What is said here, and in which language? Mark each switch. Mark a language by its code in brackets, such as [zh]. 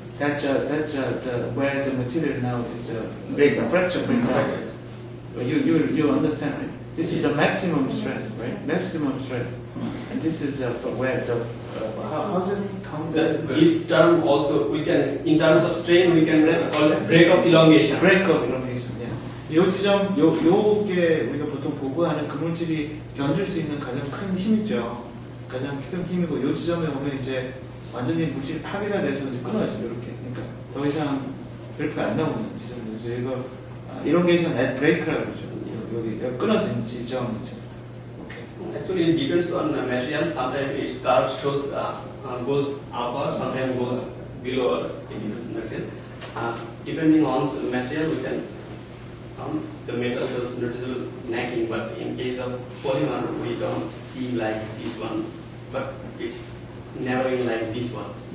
[en] That's where the material now is fracture breakdown. fracture. You understand, right? This is the maximum stress, right? Maximum stress, and this is for where the how's it counted? This term also we can, in terms of strain, we can call it break of elongation. break of elongation. [ko] 요 지점, 요게 우리가 보통 보고하는 그물질이 견딜 수 있는 가장 큰 힘이죠. 가장 큰 힘이고, 요 지점에 오면 이제 완전히 물질이 파괴가 돼서 이제 끊어지죠, 이렇게. 그러니까 더 이상 그래프가 안 나오는 지점이죠. 이거 elongation at break라고 그러죠. 여기 끊어진 지점이죠. 오케이. [en] Actually, it depends on the material. Sometimes its curve shows goes upward, sometimes goes below. It depends on material. Depending on the material, we can. The metal shows noticeable nagging, but in case of polymer, we don't see like this one, but it's narrowing like this one.